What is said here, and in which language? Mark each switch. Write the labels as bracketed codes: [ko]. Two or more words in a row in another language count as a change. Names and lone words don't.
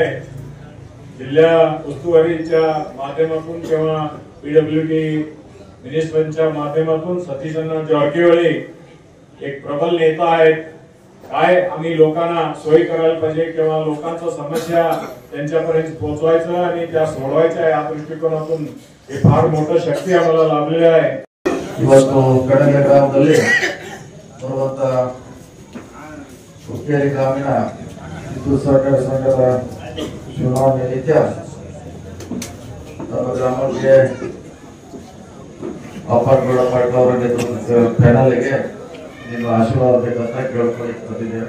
[mr] जिल्हा उस्तुवारीच्या माध्यमातून किंवा पीडब्ल्यूडी मिनिस्टरच्या माध्यमातून सतीशअण्णा जारकिहोळी एक प्रबल नेता आहेत. काय आम्ही लोकांना सोयी करायला पाहिजे किंवा लोकांच्या समस्या त्यांच्यापर्यंत पोहोचवायचं आणि त्या सोडवायच्या या दृष्टिकोनातून हे फार मोठं शक्ती आम्हाला लाभलेली आहे. [kn] ಇವತ್ತು ಕಡಲೆ ಗ್ರಾಮದಲ್ಲಿ ಬರುವಂತ ಹುಕ್ಕೇರಿ ಗ್ರಾಮೀಣ ವಿದ್ಯುತ್ ಸಹಕಾರ ಸಂಘದ ಚುನಾವಣೆ ನಿತ್ಯ ನಮ್ಮ ಗ್ರಾಮಕ್ಕೆ ಅಪ್ಪನಗೌಡ ಪಾಟೀಲ್ ಅವರ ನೇತೃತ್ವದ ಪ್ಯಾನಲ್ಗೆ ನಿಮ್ಮ ಆಶೀರ್ವಾದ ಬೇಕಂತ ಕೇಳ್ಕೊಳ್ಳಿಕ್ಕೆ ಬಂದಿದ್ದೇವೆ.